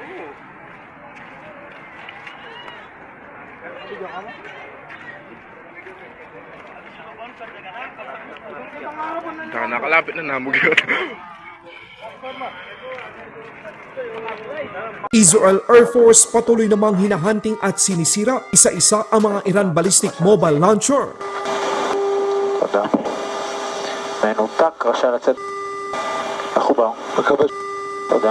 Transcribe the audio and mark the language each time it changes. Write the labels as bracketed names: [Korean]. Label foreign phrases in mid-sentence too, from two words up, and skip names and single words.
[Filipino] Nakalapit na namog yun. Israel Air Force patuloy namang hinahunting at sinisira isa-isa ang mga Iran [English] ballistic mobile launcher. [Hebrew] תודה. מנותק, רשאי לצאת. מחובר. מקבל. תודה.